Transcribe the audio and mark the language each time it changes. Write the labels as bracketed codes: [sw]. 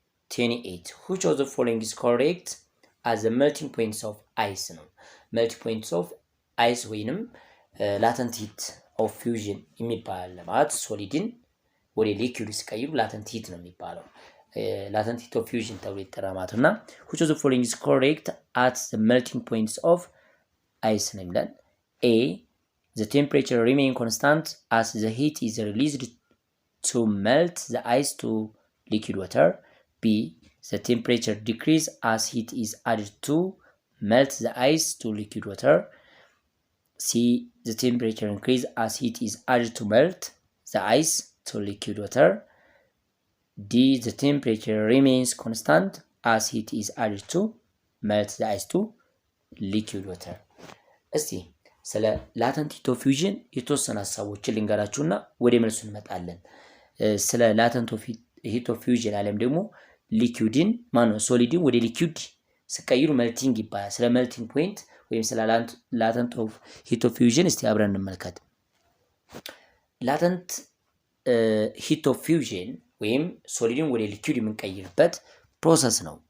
[en] 28 which of the following is correct as the melting points of ice ነው። melting points of ice ወይንም latent heat of fusion [am] የሚባል ማለት ሶሊድን ወደ ሊኩዊድ ሲቀይሩ [en] latent heat ነው የሚባለው። latent heat of fusion [am] ተብሎ ይጠራል ማለት እና [en] which of the following is correct at the melting points of ice [am] ነው የሚለን። [en] A the temperature remain constant as the heat is released to melt the ice to liquid water. B the temperature decrease as heat is added to melt the ice to liquid water. C the temperature increase as heat is added to melt the ice to liquid water. D the temperature remains constant as heat is added to melt the ice to liquid water. [am] እስቲ ስለ ላተንት ሂት ኦፍ ፊውዥን የተወሰኑ ሀሳቦችን ልንገራችሁና ወደ መልሱ እንመጣለን። ስለ ላተንት ሂት ኦፍ ፊውዥን አለም ደግሞ ሊኩዊድን ሶሊድን ወደ ሊኩዊድ ሲቀይሩ መልቲንግ ይባላል። ስለ መልቲንግ ፖይንት ወይም ስለ ላተንት ሂት ኦፍ ፊውዥን እስቲ አብረን እንመልከት። ላተንት ሂት ኦፍ ፊውዥን ወይም ሶሊድን ወደ ሊኩዊድ የምንቀይርበት ፕሮሰስ ነው